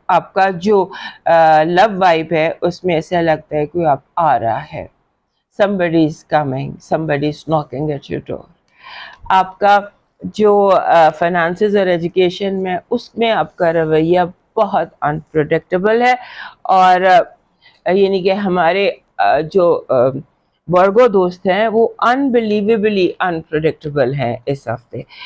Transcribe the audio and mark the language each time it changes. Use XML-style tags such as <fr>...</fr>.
<ur>آپ کا جو لو وائب ہے اس میں ایسا لگتا ہے کہ آپ آ رہا ہے.</ur> <en>somebody is coming, somebody is knocking at your door.</en> <ur>آپ کا جو فائنانسز اور ایجوکیشن میں، اس میں آپ کا رویہ بہت انپریڈکٹیبل ہے. اور یعنی کہ ہمارے جو ورگو دوست ہیں وہ انبلیویبلی انپریڈکٹیبل ہیں اس ہفتے.</ur>